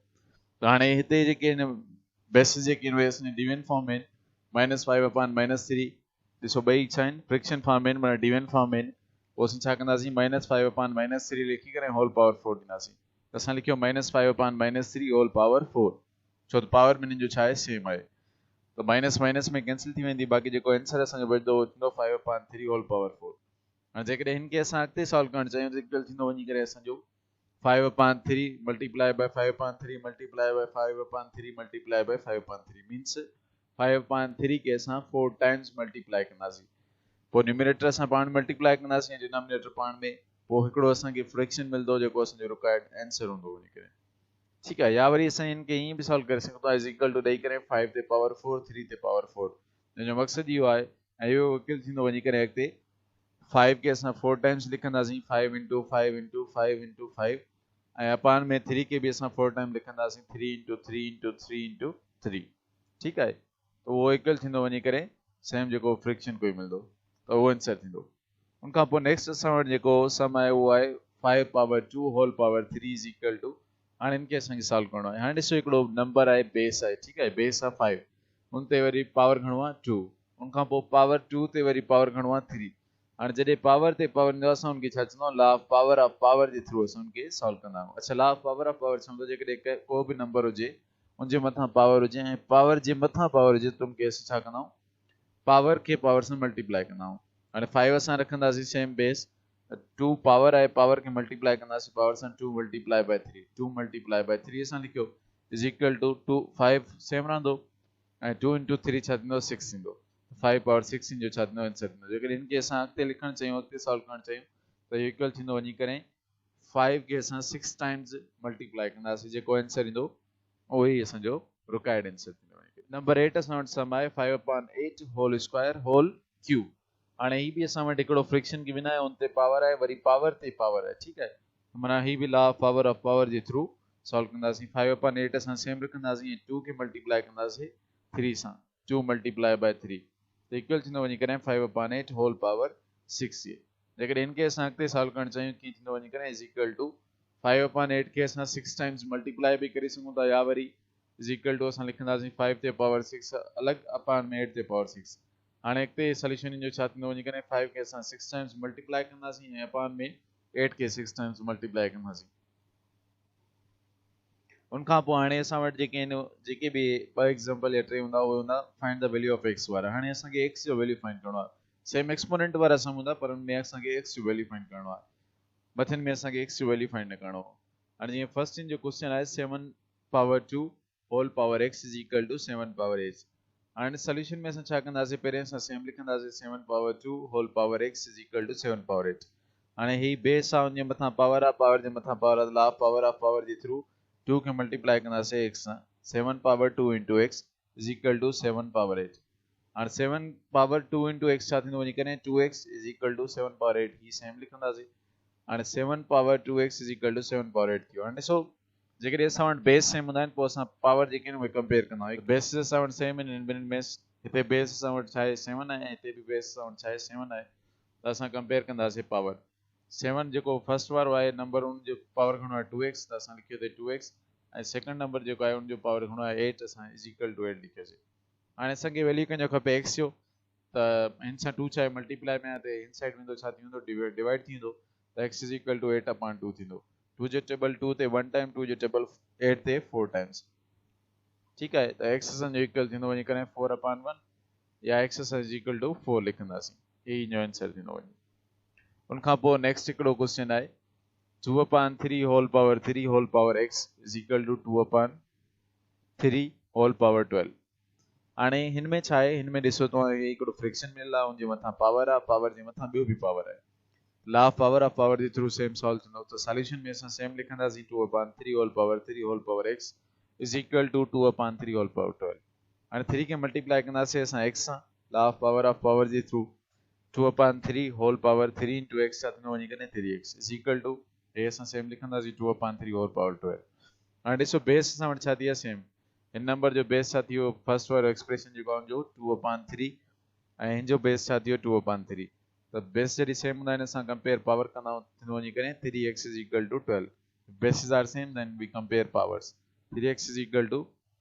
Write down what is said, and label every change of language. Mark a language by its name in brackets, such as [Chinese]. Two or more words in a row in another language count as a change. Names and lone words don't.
[Sindhi] त हाणे हिते जेके आहिनि बेसिस जेके आहिनि उहे असांजे [English] division form [Sindhi] में -5/-3 ॾिसो ॿई छा आहिनि [English] fraction form [Sindhi] में माना [English] division form [Sindhi] में पोइ असीं छा कंदासीं -5/-3 लिखी करे [English] whole power [Sindhi] 4 ॾींदासीं। त असां लिखियो -5/-3 [English] whole power [Sindhi] 4 छो त पावर में हिननि जो छा आहे सेम आहे। तो माइनस माइनस में कैंसिल थी वेंदी बाक़ी जेको आंसर असांजो बचंदो उहो थींदो 5/3 [English] whole power [Sindhi] 4। हाणे जेकॾहिं हिनखे असां अॻिते सॉल्व करणु चाहियूं त इक्वल थींदो वञी करे असांजो 5/3 [English] multiply by 5/3 multiply by 5/3 multiply by 5/3 means [Sindhi] 5/3 के असां 4 [English] times multiply [Sindhi] कंदासीं। पोइ न्यूमरेटर असां पाण मल्टीप्लाई कंदासीं ऐं डिनोमिनेटर पाण में पोइ हिकिड़ो असांखे फ्रैक्शन मिलंदो जेको असांजो [English] required answer [Sindhi] हूंदो वञी करे ठीकु आहे। या वरी असां इनखे ईअं बि सॉल्व करे सघूं था [English] is equal to [Sindhi] ॾेई करे 5 ते पावर 4 3 ते पावर 4 हिन जो मक़सदु इहो आहे ऐं इहो इक्वल थींदो वञी करे अॻिते 5 के असां 4 टाइम्स लिखंदासीं 5 × 5 × 5 × 5 ऐं अपान में 3 के बि असां 4 टाइम लिखंदासीं 3 × 3 × 3 × 3 ठीकु आहे। त उहो इक्वल थींदो वञी करे सेम जेको फ्रिक्शन कोई मिलंदो त उहो आंसर थींदो। उनखां पोइ नेक्स्ट असां वटि जेको सम आहे उहो आहे 5 पावर 2 होल पावर 3 [English] is equal to [Sindhi] हाणे इनखे असांखे सॉल्व करणो आहे। हाणे ॾिसो हिकिड़ो नंबर आहे बेस आहे ठीकु आहे बेस आहे 5 उन ते वरी पावर घणो आहे 2 उनखां पोइ पावर 2 ते वरी पावर घणो आहे 3। हाणे जॾहिं पावर ते पावर ईंदो असां उनखे छा चवंदा आहियूं [English] law of power [Sindhi] जे थ्रू असां उनखे सॉल्व कंदा आहियूं। अच्छा [English] law of power [Sindhi] चवंदो जेकॾहिं को बि नंबर हुजे उनजे मथां पावर हुजे ऐं पावर जे मथां पावर हुजे त उनखे असां छा कंदा आहियूं पावर खे पावर सां मल्टीप्लाई कंदा आहियूं। हाणे 5 असां रखंदासीं [English] same base [Sindhi] 2 पावर आहे पावर खे मल्टीप्लाई कंदासीं पावर सां 2 [English] multiply by 3 2 multiply by [Sindhi] 3 असां लिखियो [English] is equal to [Sindhi] 2 5 सेम रहंदो ऐं 2 × 3 छा थींदो 6 थींदो 5 पावर 6 जो छा थींदो आंसर थींदो। जेकॾहिं इनखे असां अॻिते लिखणु चाहियूं अॻिते सॉल्व करणु चाहियूं त इहो इक्वल थींदो वञी करे 5 खे असां 6 [English] times multiply [Sindhi] कंदासीं जेको आंसर ईंदो उहो ई असांजो [English] required answer [Sindhi] थींदो। नंबर 8 असां वटि सम आहे 5/8 [English] whole square whole cube. [Sindhi] हाणे ही बि असां वटि हिकिड़ो [English] fraction given [Sindhi] आहे उन ते पावर आहे वरी पावर ते पावर आहे ठीकु आहे। माना ही बि [English] law of power [Sindhi] जे थ्रू सॉल्व कंदासीं 5/8 असां सेम रखंदासीं ऐं 2 खे मल्टीप्लाई कंदासीं 3 सां 2 [English] multiply by [Sindhi] 3 त इक्वल थींदो वञी करे 5/8 [English] whole power [Sindhi] 6 जेकॾहिं इनखे असां अॻिते सॉल्व करणु चाहियूं कीअं थींदो वञी करे [English] is equal to [Sindhi] 5/8 खे असां 6 [English] times multiply [Sindhi] बि करे सघूं था या वरी [English] is equal to [Sindhi] असां लिखंदासीं 5 ते पावर 6 अलॻि अपान में 8 ते पावर 6। हाणे अॻिते सोल्यूशन जो छा थींदो वञी करे 5 खे असां 6 [English] times multiply [Sindhi] कंदासीं ऐं अपान में 8 खे 6 [English] times multiply [Sindhi] कंदासीं। उनखां पोइ हाणे असां वटि जेके आहिनि जेके बि ॿ एग्जाम्पल या टे हूंदा उहे हूंदा [English] find the value of x [Sindhi] वारा। हाणे असांखे एक्स जो [English] value find [Sindhi] करणो आहे [English] same exponent [Sindhi] वारा सम हूंदा पर उनमें असांखे एक्स जो [English] value find [Sindhi] करणो आहे मथिन में असांखे एक्स जो [English] value find [Sindhi] न करणो आहे। हाणे जीअं फर्स्ट इन जो क्वेश्चन आहे 7 पावर 2 [English] whole power x is equal to [Sindhi] 7 पावर h। हाणे सोल्यूशन में असां छा कंदासीं पहिरियों असां सेम लिखंदासीं 7 पावर 2 [English] whole power x is equal to [Sindhi] 7 पावर h। हाणे ही बेस आहे उनजे मथां पावर आहे पावर जे मथां पावर आहे [English] law of power [Sindhi] जे थ्रू 2 खे मल्टीप्लाई कंदासीं x सां 7 पावर 2 × x [English] is equal to [Sindhi] 7 पावर 8। हाणे 7 पावर 2 × x छा थींदो वञी करे 2x [English] is equal to [Sindhi] 7 पावर 8 ही सेम लिखंदासीं। हाणे 7 पावर 2x [English] is equal to [Sindhi] 7 पावर 8 थियो। हाणे ॾिसो जेकॾहिं असां वटि [English] base same [Sindhi] हूंदा आहिनि पोइ असां पावर जेके आहिनि उहे कंपेयर कंदा आहियूं। बेसिस असां वटि सेम आहिनि ॿिन्हिनि में हिते बेस असां वटि छा आहे 7 आहे ऐं हिते बि बेस असां वटि छा आहे 7 आहे त असां कंपेयर कंदासीं पावर 7 जेको फर्स्ट वारो आहे नंबर उनजो पावर घणो आहे 2x त असां लिखियो हिते 2x ऐं सेकंड नंबर जेको आहे उनजो पावर घणो आहे 8 असां [English] is equal to [Sindhi] 8 लिखियोसीं। हाणे असांखे वैल्यू कंहिंजो खपे x जो त हिन सां 2 छा आहे मल्टीप्लाई में आहे त हिन साइड वेंदो छा थी वेंदो डिवाइड थी वेंदो त x [English] is equal to [Sindhi] 8/2 थींदो 2 जो टेबल 2 ते 1 टाइम 2 जो टेबल 8 ते 4 टाइम्स। [Hindi] ठीक है तो [Sindhi] x असांजो इक्वल थींदो वञी करे 4/1 या x असांजो [English] equal to [Sindhi] 4 लिखंदासीं यही जो आंसर थींदो वञी उन खां पोइ नेक्स्ट हिकिड़ो क्वेश्चन आहे 2/3 [English] whole power 3 whole power x is equal to [Sindhi] 2/3 [English] whole power [Sindhi] 12 हाणे हिन में छा आहे हिन में ॾिसो तव्हां हे हिकिड़ो फ्रिक्शन मिलियल आहे उनजे मथां पावर आहे पावर जे मथां ॿियो बि पावर आहे [English] law of power [Sindhi] जे थ्रू [English] same solve [Sindhi] थींदो त सॉल्यूशन में असां सेम लिखंदासीं 2/3 [English] whole power 3 whole power x is equal to [Sindhi] 2/3 होल पावर 12 हाणे 3 खे मल्टीप्लाई कंदासीं असां x सां [English] law of power [Sindhi] जे थ्रू 2/3 [English] whole power 3 into x [Sindhi] सां थींदो वञी करे 3x [English] is equal to [Sindhi] हे असां सेम लिखंदासीं 2/3 [English] whole power [Sindhi] 12 हाणे ॾिसो बेस असां वटि छा थी आहे सेम हिन नंबर जो बेस छा थी वियो फर्स्ट वारो एक्सप्रेशन जेको आहे जो 2/3 ऐं हिन जो बेस छा थी वियो 2/3 त बेस जॾहिं सेम हूंदा आहिनि असां [English] compare power [Sindhi] कंदा थींदो वञी करे 3x [English] is equal to 12 bases are same then we compare powers 3x is equal to